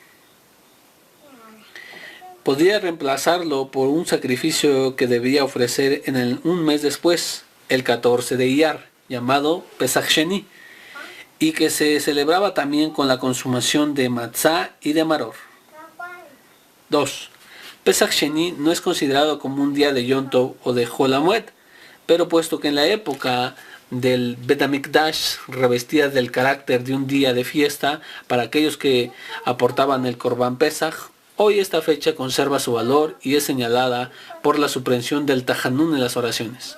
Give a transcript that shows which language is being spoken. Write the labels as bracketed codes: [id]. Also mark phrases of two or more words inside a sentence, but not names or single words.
[es] podría reemplazarlo por un sacrificio que debía ofrecer un mes después, el 14 de Iyar, llamado Pesach Sheni, y que se celebraba también con la consumación de matzá y de maror. 2. Pesach Sheni no es considerado como un día de Yom Tov o de Hol HaMoed, pero puesto que en la época del Bet HaMikdash revestía del carácter de un día de fiesta para aquellos que aportaban el Korban Pesach, hoy esta fecha conserva su valor y es señalada por la supresión del Tajanún en las oraciones.